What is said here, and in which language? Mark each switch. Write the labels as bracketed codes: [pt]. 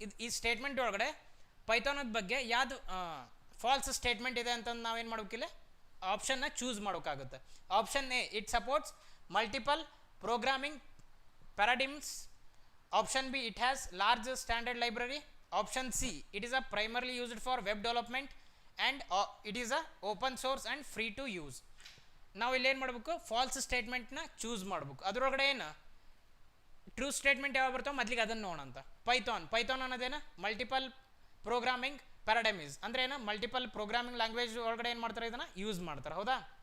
[kn] ಈ ಸ್ಟೇಟ್ಮೆಂಟ್ ಒಳಗಡೆ ಪೈಥಾನದ ಬಗ್ಗೆ ಯಾವುದು ಫಾಲ್ಸ್ ಸ್ಟೇಟ್ಮೆಂಟ್ ಇದೆ ಅಂತ ನಾವೇನು ಮಾಡೋಕ್ಕಿಲ್ಲ, ಆಪ್ಷನ್ನ ಚೂಸ್ ಮಾಡೋಕ್ಕಾಗುತ್ತೆ. [en] Option A, it supports multiple programming paradigms. Option B, it has large standard library. Option C, it is a primarily used for web development, and it is a open source and free to use. [kn] ನಾವು ಇಲ್ಲಿ ಏನು ಮಾಡಬೇಕು, falls ಸ್ಟೇಟ್ಮೆಂಟ್ನ choose ಮಾಡಬೇಕು. ಅದರೊಳಗಡೆ ಏನು true statement ಯಾವ ಬರ್ತಾವೆ ಮೊದಲಿಗೆ ಅದನ್ನು ನೋಡೋಂತ. ಪೈಥಾನ್ ಅನ್ನೋದೇನು ಮಲ್ಟಿಪಲ್ ಪ್ರೋಗ್ರಾಮಿಂಗ್ ಪ್ಯಾರಾಡೈಮ್ಸ್ ಅಂದರೆ ಏನು, ಮಲ್ಟಿಪಲ್ ಪ್ರೋಗ್ರಾಮಿಂಗ್ ಲ್ಯಾಂಗ್ವೇಜ್ ಒಳಗಡೆ ಏನು ಮಾಡ್ತಾರೆ, ಇದನ್ನು ಯೂಸ್ ಮಾಡ್ತಾರೆ. ಹೌದಾ?